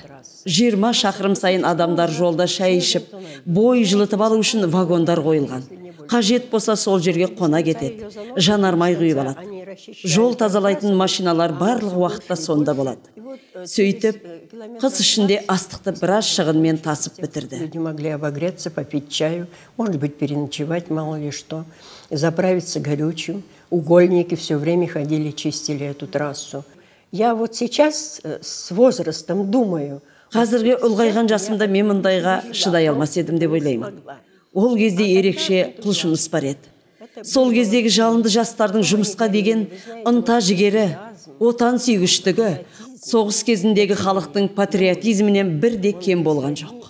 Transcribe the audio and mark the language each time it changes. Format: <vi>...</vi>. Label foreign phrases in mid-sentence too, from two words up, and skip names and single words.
<kk>20 шақырым сайын адамдар жолда шай ішіп, бой жылытып алу үшін вагондар қойылған. Қажет болса сол жерге қона кетеді. Жанармай құйып алады. Жол тазалайтын машиналар барлық уақытта сонда болады. Сөйтіп, қыс ішінде астықты біраз шығынмен тасып бітірді.</kk> <ru>Люди могли обогреться, попить чаю, может быть, переночевать, мало ли что, заправиться горючим. Угольники все время ходили, чистили эту трассу. Я вот сейчас с возрастом думаю.</ru> <kk>Қазірге ұлғайған жасымда мен мұндайға шыдай алмас едім деп ойлаймын. Ол кезде ерекше құлшыныс бар еді. Сол кездегі жалынды жастардың жұмысқа деген ынта жігері, отан сүйгіштігі, соғыс кезіндегі халықтың патриотизмінен бірде кем болған жоқ.</kk>